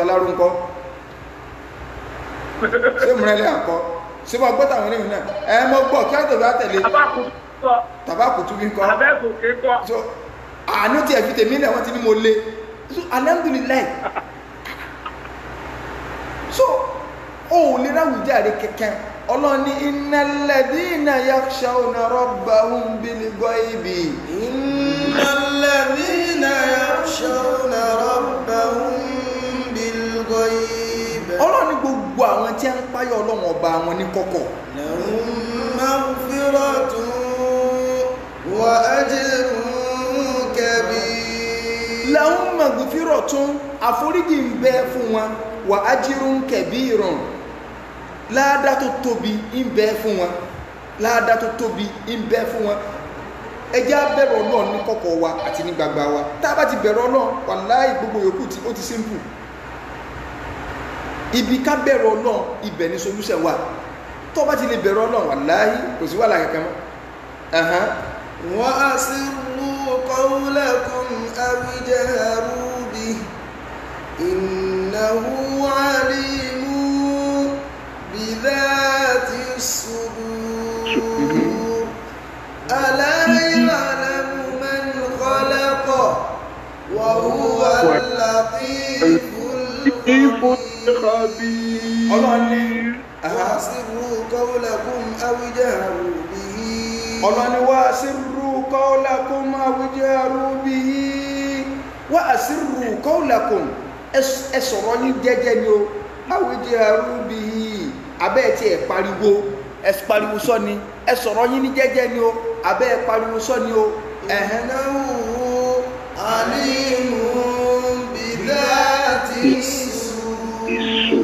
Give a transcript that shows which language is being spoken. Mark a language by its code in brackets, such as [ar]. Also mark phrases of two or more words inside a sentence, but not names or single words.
[yo] Lárúnkọ́ ṣé múrẹ́lẹ́ àkọ́ ṣé mo gbọ́ tàwọn ènìyàn náà ẹ mọ́ gbọ́ kí á tó bá tẹ̀lé tàbákùtù bí kọ́ àánú tí ẹ̀ fi tèmi náà wọ́n ti ní mo lé so alhamdulillah so ó lè ráwùjáre kẹ̀kẹ́ ọlọ́ni [ar] إن الذين يخشون ربهم بالغيب إن الذين يخشون ربهم بالغيب [yo] ọlọ́ni gbogbo àwọn tí a ń páyọ̀ ọlọ́run ọba wọn ní kọ̀kọ̀ [ar] لهم مغفرة وأجر كبير لهم مغفرة [yo] àforíjì ń bẹ fún wọn [ar] وأجر كبير [yo] láàdá tó tóbi ń bẹ fún wọn láàdá tó tóbi ń bẹ fún wọn ẹjẹ́ abẹ́rẹ̀ Ọlọ́run ní kọ̀kọ̀ wa àti ní gbangba wa tá a bá ti bẹ̀rẹ̀ Ọlọ́run wàláhì gbogbo yòókù tí ó ti simple ibi ká bẹ̀rẹ̀ Ọlọ́run ibẹ̀ ní solution wà tó bá ti lè bẹ̀rẹ̀ Ọlọ́run wàláhì kò sí wàhálà kankan mọ́ [ar] وأسروا قولكم أو اجهروا به إنه عليم بذات الصدور ألا يعلم من خلق وهو اللطيف الخبير [yo] ọlọ́ni [ar] أسروا قولكم أو اجهروا به [yo] ọlọ́ni [ar] وأسروا قولكم أو اجهروا به وأسروا قولكم [yo] ẹ sọ̀rọ̀ yín jẹ́jẹ́ ni o [ar] أو اجهروا به [yo] abẹ́ tí ẹ pariwo sọ ni ẹ sọ̀rọ̀ yín ní jẹ́jẹ́ ni o abẹ́ pariwo sọ ni o [ar] إنه عليم بذات الصدور